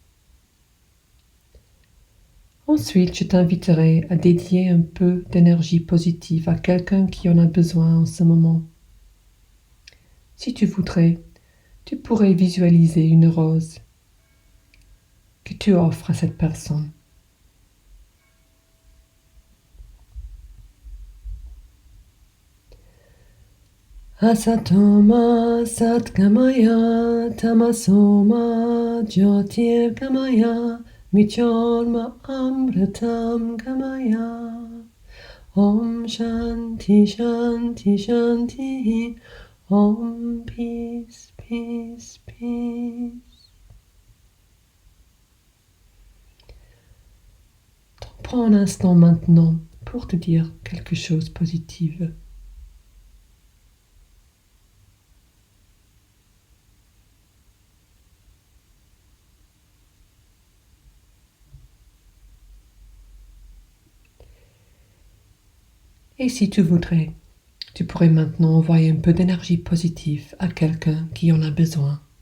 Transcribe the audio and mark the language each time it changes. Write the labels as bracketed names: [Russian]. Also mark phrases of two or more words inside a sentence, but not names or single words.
[French] Ensuite, je t'inviterai à dédier un peu d'énergie positive à quelqu'un qui en a besoin en ce moment. Si tu voudrais, tu pourrais visualiser une rose que tu offres à cette personne. [Sanskrit] असतोमा सद्गमय तमसोमा ज्योतिर्गमय मिचोल्मा अमृतं गमय. ॐ शान्ति शान्ति शान्ति. [English] Om Peace Peace Peace. [French] Prends un instant maintenant pour te dire quelque chose de positif. Et si tu voudrais, tu pourrais maintenant envoyer un peu d'énergie positive à quelqu'un qui en a besoin.